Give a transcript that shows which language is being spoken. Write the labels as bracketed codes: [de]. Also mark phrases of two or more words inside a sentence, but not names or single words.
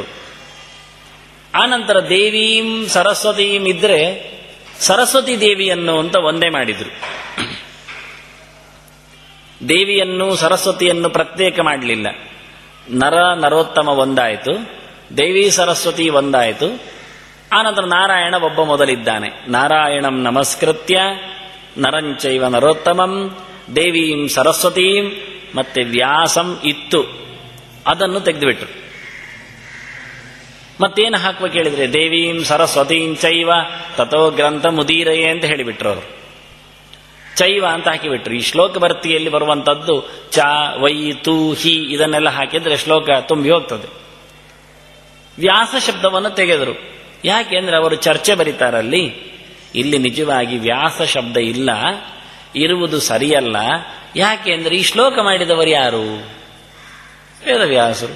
[kn] ಆನಂತರ [sa] ದೇವೀಂ ಸರಸ್ವತೀಂ [kn] ಇದ್ರೆ ಸರಸ್ವತಿ ದೇವಿಯನ್ನು ಅಂತ ಒಂದೇ ಮಾಡಿದ್ರು. ದೇವಿಯನ್ನು ಸರಸ್ವತಿಯನ್ನು ಪ್ರತ್ಯೇಕ ಮಾಡಲಿಲ್ಲ. ನರ ನರೋತ್ತಮ ಒಂದಾಯಿತು, ದೇವಿ ಸರಸ್ವತಿ ಒಂದಾಯಿತು. ಆನಂತರ ನಾರಾಯಣ ಒಬ್ಬ ಮೊದಲಿದ್ದಾನೆ. [sa] ನಾರಾಯಣಂ ನಮಸ್ಕೃತ್ಯ ನರಂಚೈವ ನರೋತ್ತಮಂ ದೇವೀಂ ಸರಸ್ವತೀಂ [kn] ಮತ್ತೆ ವ್ಯಾಸಂ ಇತ್ತು, ಅದನ್ನು ತೆಗೆದುಬಿಟ್ರು. ಮತ್ತೇನು ಹಾಕುವ ಕೇಳಿದ್ರೆ [sa] ದೇವೀಂ ಸರಸ್ವತೀಂ ಚೈವ ತಥೋ ಗ್ರಂಥ ಮುದೀರಯೇ [kn] ಅಂತ ಹೇಳಿಬಿಟ್ರು ಅವರು. ಚೈವ ಅಂತ ಹಾಕಿಬಿಟ್ರು. ಈ ಶ್ಲೋಕ ಭರ್ತಿಯಲ್ಲಿ ಬರುವಂಥದ್ದು [sa] ಚ ವೈ ತು ಹಿ [kn] ಇದನ್ನೆಲ್ಲ ಹಾಕಿದ್ರೆ ಶ್ಲೋಕ ತುಂಬಿ ಹೋಗ್ತದೆ. ವ್ಯಾಸ ಶಬ್ದವನ್ನು ತೆಗೆದರು. ಯಾಕೆಂದ್ರೆ ಅವರು ಚರ್ಚೆ ಬರೀತಾರಲ್ಲಿ. ಇಲ್ಲಿ ನಿಜವಾಗಿ ವ್ಯಾಸ ಶಬ್ದ ಇಲ್ಲ, ಇರುವುದು ಸರಿಯಲ್ಲ. ಯಾಕೆಂದ್ರೆ ಈ ಶ್ಲೋಕ ಮಾಡಿದವರು ಯಾರು? ವೇದವ್ಯಾಸರು.